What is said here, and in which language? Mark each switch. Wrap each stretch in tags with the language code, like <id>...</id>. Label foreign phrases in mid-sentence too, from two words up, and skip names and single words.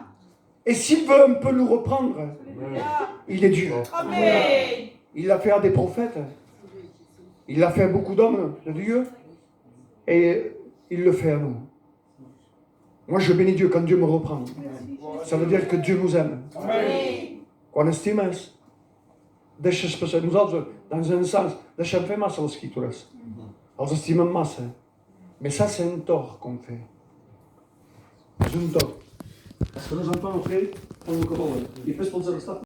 <fr>Et s'il veut un peu nous reprendre, il est Dieu. Amen. Il l'a fait à des prophètes. Il l'a fait à beaucoup d'hommes de Dieu. Et il le fait à nous. Moi, je bénis Dieu quand Dieu me reprend. Ça veut dire que Dieu nous aime. Qu'on estime.</fr> <ca>Deixa-se passar.</ca> <fr>Nous autres, dans un sens,</fr> <ca>deixem fer massa les escritures. Els estimem massa.</ca> <fr>Mais ça, c'est un tort qu'on fait. C'est un tort. Parce que nos enfants, après, font</fr> <ca>el que volen. I després pels estats</ca>